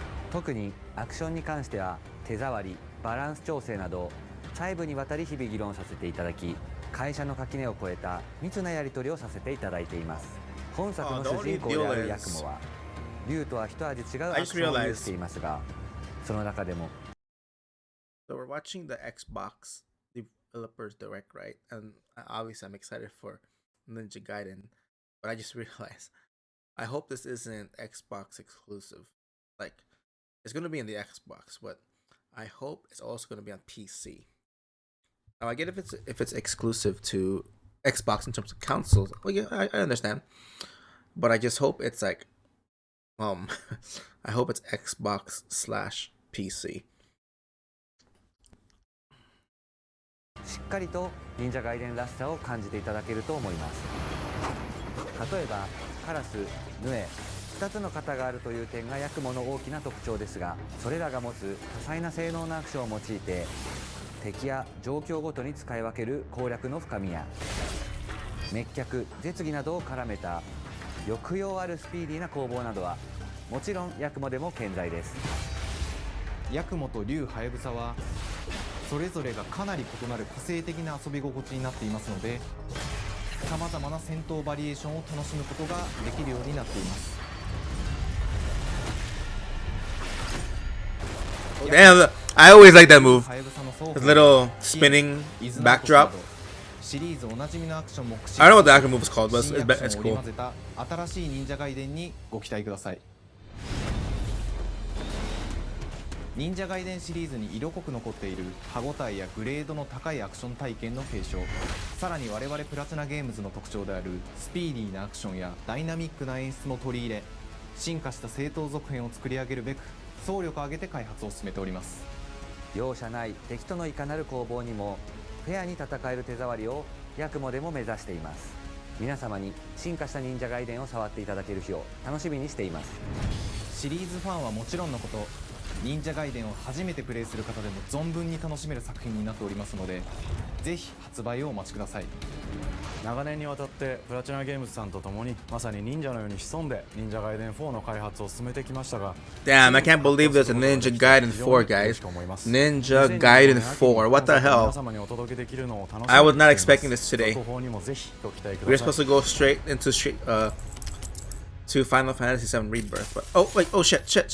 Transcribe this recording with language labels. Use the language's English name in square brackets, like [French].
[Japanese] 特にアクションに関しては手触り、バランス調整など細部にわたり日々議論させていただき、会社の垣根を越えた密なやり取りをさせていただいています。本作の主人公であるヤクモは竜とは一味違うアクションを有していますが、その中でも [English] So we're watching the Xbox developers direct, right? And obviously I'm excited for Ninja Gaiden, but I just realized I hope this isn't Xbox exclusive. Like it's gonna be in the Xbox, but I hope it's also gonna be on PC. Now I get if it's exclusive to Xbox in terms of consoles. Well, yeah, I understand, but I just hope it's like, I hope it's Xbox/PC. [Japanese] しっかりと忍者ガイデンらしさを感じていただけると思います。例えばカラス、ヌエ、2つの型があるという点がヤクモの大きな特徴ですが、それらが持つ多彩な性能のアクションを用いて敵や状況ごとに使い分ける攻略の深みや滅却、絶技などを絡めた抑揚あるスピーディーな攻防などはもちろんヤクモでも健在です。ヤクモと竜ハヤブサはそれぞれがかなり異なる個性的な遊び心地になっていますので、さまざまな戦闘バリエーションを楽しむことができるようになっています。 [English] Damn, I always like that move. His little spinning backdrop. [Japanese] シリーズおなじみのアクションも [English] I don't know what the actual move is called, but it's [Japanese] 新アクションを織り [English] cool. [Japanese] 交ぜた新しい忍者ガイデンにご期待ください。忍者ガイデンシリーズに色濃く残っている歯ごたえやグレードの高いアクション体験の継承、さらに我々プラチナゲームズの特徴であるスピーディーなアクションやダイナミックな演出も取り入れ、進化した正当続編を作り上げるべく総力を挙げて開発を進めております。容赦ない敵とのいかなる攻防にもフェアに戦える手触りをヤクモでも目指しています。皆様に進化した忍者ガイデンを触っていただける日を楽しみにしています。シリーズファンはもちろんのこと、忍者ガイデンを初めてプレイする方でも存分に楽しめる作品になっておりますので、ぜひ発売をお待ちください。長年にわたってプラチナゲームズさんと共にまさに忍者のように潜んで忍者ガイデン4の開発を進めてきましたが、 [English] Damn, I can't believe there's a Ninja Gaiden 4, guys. Ninja Gaiden 4. What the hell? I was not expecting this today. We were supposed to go straight into to Final Fantasy VII Rebirth, but oh wait, oh shit.